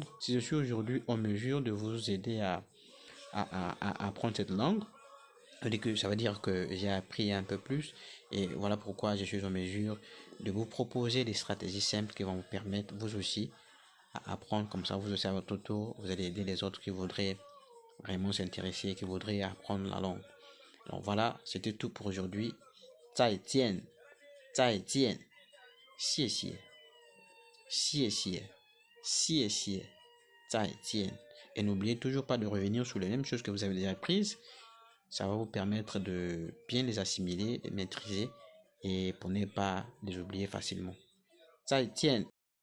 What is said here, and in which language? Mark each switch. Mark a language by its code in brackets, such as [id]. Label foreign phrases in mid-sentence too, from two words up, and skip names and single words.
[fr] Si je suis aujourd'hui en mesure de vous aider à apprendre cette langue, ça veut dire que j'ai appris un peu plus. Et voilà pourquoi je suis en mesure de vous proposer des stratégies simples qui vont vous permettre, vous aussi, à apprendre comme ça. Vous aussi, à votre tour, vous allez aider les autres qui voudraient vraiment s'intéresser, qui voudraient apprendre la langue. Donc voilà, c'était tout pour aujourd'hui. [zh] 再见再见谢谢谢谢谢谢再见 [fr] Et n'oubliez toujours pas de revenir sur les mêmes choses que vous avez déjà apprises. Ça va vous permettre de bien les assimiler, les maîtriser et pour ne pas les oublier facilement. [zh] 再见